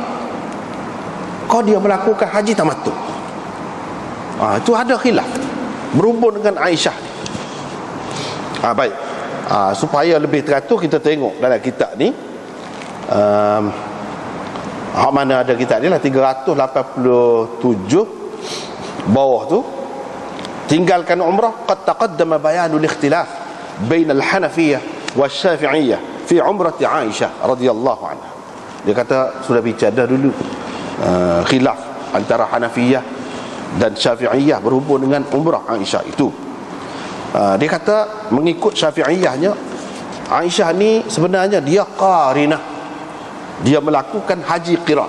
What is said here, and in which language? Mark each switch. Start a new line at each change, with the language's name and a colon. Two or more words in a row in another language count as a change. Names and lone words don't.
Malay: Kau dia melakukan haji tamattu? Itu ada khilaf berhubung dengan Aisyah ni. Baik, supaya lebih teratur kita tengok dalam kitab ni. Mana ada kitab ni lah 387 bawah tu, tinggalkan umrah.
Arabic: قد تقدم بيان الاختلاف بين الحنفية والشافعية في عمرة عائشة رضي الله عنها.
Malay: Dia kata sudah bicara dulu khilaf antara Hanafiyah dan Syafi'iyah berhubung dengan umrah Aisyah itu. Dia kata mengikut Syafi'iyahnya, Aisyah ni sebenarnya dia qarinah, dia melakukan haji qiran.